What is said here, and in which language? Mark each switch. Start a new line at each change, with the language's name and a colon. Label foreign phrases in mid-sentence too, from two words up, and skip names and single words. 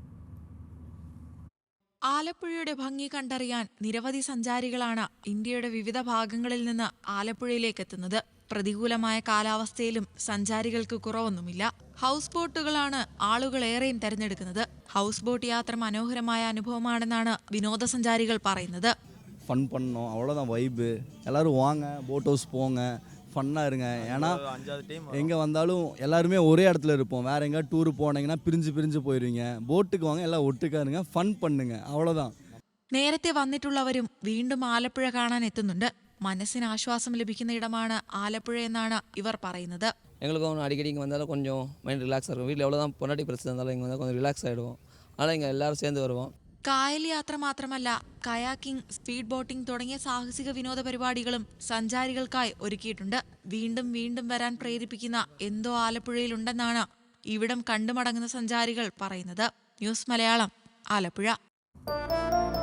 Malayalam: ആലപ്പുഴയുടെ ഭംഗി കണ്ടറിയാൻ നിരവധി സഞ്ചാരികളാണ് ഇന്ത്യയുടെ വിവിധ ഭാഗങ്ങളിൽ നിന്ന് ആലപ്പുഴയിലേക്ക് എത്തുന്നത്. പ്രതികൂലമായ കാലാവസ്ഥയിലും സഞ്ചാരികൾക്ക് കുറവൊന്നുമില്ല. ഹൗസ് ബോട്ടുകളാണ് ആളുകളേറെയും തെരഞ്ഞെടുക്കുന്നത്.
English: house boat
Malayalam: യാത്ര മനോഹരമായ അനുഭവമാണെന്നാണ് വിനോദസഞ്ചാരികൾ പറയുന്നത്.
Tamil: ஃபன் பண்ணோம், அவ்வளோதான் வைப்பு. எல்லோரும் வாங்க,
English: boat house
Tamil: போங்க, ஃபன்னாக இருங்க. ஏன்னா எங்கே வந்தாலும் எல்லாருமே ஒரே இடத்துல இருப்போம். வேறு எங்கேயா டூர் போனீங்கன்னா பிரிஞ்சு போயிடுவீங்க. போட்டுக்கு வாங்க, எல்லாம் ஒட்டுக்கா இருங்க, ஃபன் பண்ணுங்க, அவ்வளோதான்.
Malayalam: നേരത്തെ വന്നിട്ടുള്ളവരും വീണ്ടും ആലപ്പുഴ കാണാൻ എത്തുന്നുണ്ട്. മനസ്സിന് ആശ്വാസം ലഭിക്കുന്ന ഇടമാണ് ആലപ്പുഴ എന്നാണ് ഇവർ പറയുന്നത്.
Tamil: எங்களுக்கும் அடிக்கடி இங்கே வந்தாலும் கொஞ்சம் மைண்ட் ரிலாக்ஸாக இருக்கும். வீட்டில் எவ்வளோதான் பொண்டாட்டி பிரச்சனை இருந்தாலும் இங்கே வந்தால் கொஞ்சம் ரிலாக்ஸ் ஆகிடுவோம். அதனால் இங்கே எல்லோரும் சேர்ந்து வருவோம்.
Malayalam: കായൽ യാത്ര മാത്രമല്ല, കയാക്കിംഗ്,
English: speed boating
Malayalam: തുടങ്ങിയ സാഹസിക വിനോദ പരിപാടികളും സഞ്ചാരികൾക്കായി ഒരുക്കിയിട്ടുണ്ട്. വീണ്ടും വീണ്ടും വരാൻ പ്രേരിപ്പിക്കുന്ന എന്തോ ആലപ്പുഴയിലുണ്ടെന്നാണ് ഇവിടം കണ്ടുമടങ്ങുന്ന സഞ്ചാരികൾ പറയുന്നത്. ന്യൂസ് മലയാളം, ആലപ്പുഴ.